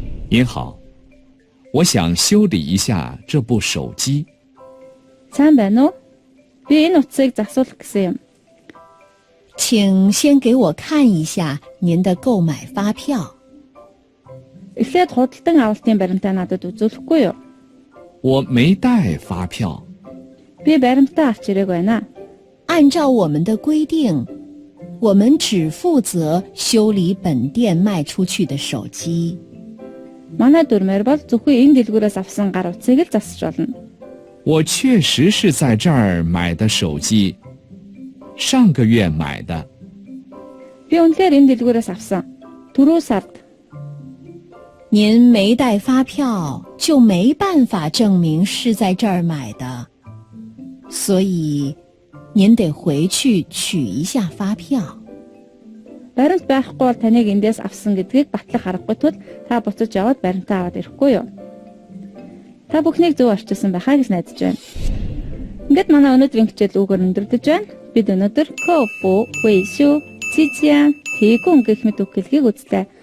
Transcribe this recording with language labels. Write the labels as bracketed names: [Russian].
[Chinese] 您好，我想修理一下这部手机。 [Mongolian] Сайн байна уу? Би энэ утсыг засуулах гэсэн юм. [Chinese] 请先给我看一下您的购买发票。 [Mongolian] Эхлээд худалдан авалтын баримтаа надад үзүүлэхгүй юу? [Chinese] 我没带发票。 [Mongolian] Би баримтаа авч ирээгүй байна. [Chinese] 按照我们的规定，我们只负责修理本店卖出去的手机。 [Mongolian] Манай дүрмээр бол зөвхөн энэ дэлгүүрээс авсан гар утсыг л засч болно. [Chinese] 我确实是在这儿买的手机，上个月买的。 [Mongolian] Би үнэхээр энэ дэлгүүрээс авсан. Түрүү сард. 您没带发票，就没办法证明是在这儿买的，所以您得回去取一下发票。 Баримт байхгүй бол таныг эндээс авсан гэдгийг батлах аргагүй тул та буцаж яваад баримтаа аваад ирэхгүй юу? Та бүхнийг зөв орчуулсан байхаа гэж найдаж байна. Ингээд манай өнөөдрийн хичээл үгээр өндөрлөж байна. Бид өнөөдөр кофу, хуйшу, цичиан, тэгүн гэх мэт үг хэлхийг үзлээ.